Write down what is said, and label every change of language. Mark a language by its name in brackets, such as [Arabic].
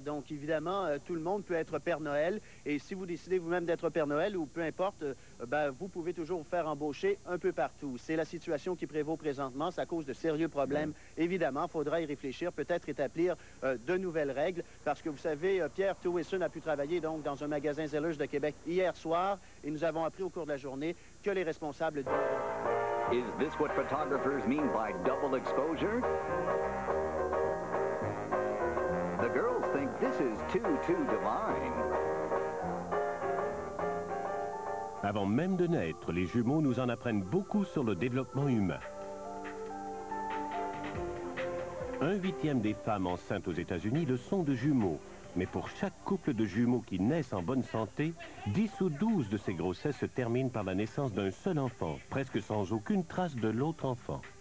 [French] Donc, évidemment, tout le monde peut être Père Noël. Et si vous décidez vous-même d'être Père Noël ou peu importe, ben, vous pouvez toujours vous faire embaucher un peu partout. C'est la situation qui prévaut présentement. Ça cause de sérieux problèmes. Évidemment, il faudra y réfléchir, peut-être établir de nouvelles règles. Parce que vous savez, Pierre Towison a pu travailler donc dans un magasin Zellers de Québec hier soir. Et nous avons appris au cours de la journée que les responsables... [English] Is this what photographers mean by double exposure? The girls think this is too divine. [French] Avant même de naître, les jumeaux nous en apprennent beaucoup sur le développement humain. 1/8 des femmes enceintes aux États-Unis le sont de jumeaux. Mais pour chaque couple de jumeaux qui naissent en bonne santé, 10 ou 12 de ces grossesses se terminent par la naissance d'un seul enfant, presque sans aucune trace de l'autre enfant.